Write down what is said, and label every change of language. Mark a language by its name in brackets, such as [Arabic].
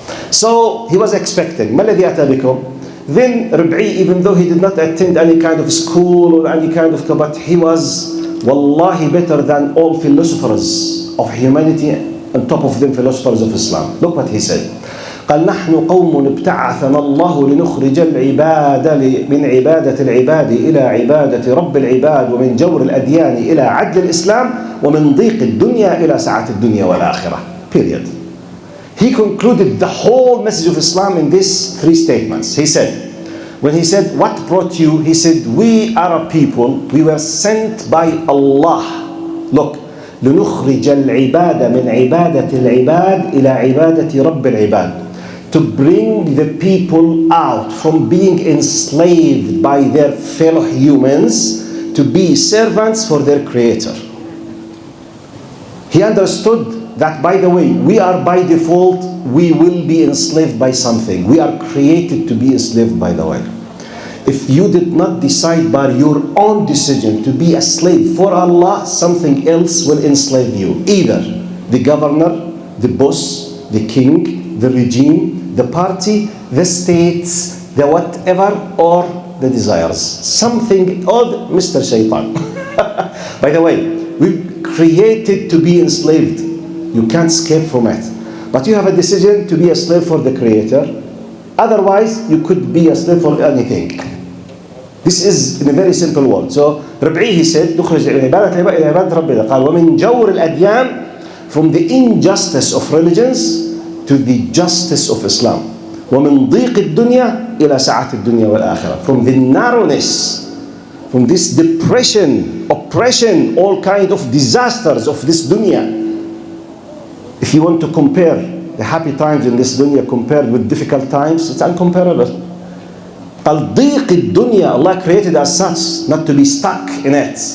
[English] So he was expecting, [Arabic] مَا الَّذِي أَتَى بِكُمْ? [English] Then Rabi, even though he did not attend any kind of school or any kind of, but he was wallahi better than all philosophers of humanity, on top of them philosophers of Islam. Look what he said. [Arabic] قال نحن قوم ابتعثنا الله لنخرج العباد من عبادة العباد إلى عبادة رب العباد ومن جور الأديان إلى عدل الإسلام ومن ضيق الدنيا إلى سعة الدنيا والآخرة. [English] Period. He concluded the whole message of Islam in these three statements. He said, when he said, what brought you? He said, we are a people, we were sent by Allah. Look, [Arabic] لنخرج العباد من عبادة العباد إلى عبادة رب العباد. [English] To bring the people out from being enslaved by their fellow humans to be servants for their Creator. He understood that, by the way, we are by default, we will be enslaved by something. We are created to be enslaved, by the way. If you did not decide by your own decision to be a slave for Allah, something else will enslave you. Either the governor, the boss, the king, the regime, the party, the states, the whatever, or the desires. Something odd, Mr. Shaitan. By the way, we're created to be enslaved. You can't escape from it. But you have a decision to be a slave for the Creator. Otherwise, you could be a slave for anything. This is in a very simple word. So, Rabi, he said, [Arabic] نخرج عبادة العباد إلى عبادة ربنا. قال ومن جور الأديان, [English] from the injustice of religions to the justice of Islam. [Arabic] ومن ضيق الدنيا إلى سعة الدنيا والآخرة. [English] From the narrowness, from this depression, oppression, all kind of disasters of this dunya. If you want to compare the happy times in this dunya compared with difficult times, it's incomparable. Al-Diq al-Dunya, Allah created us such, not to be stuck in it.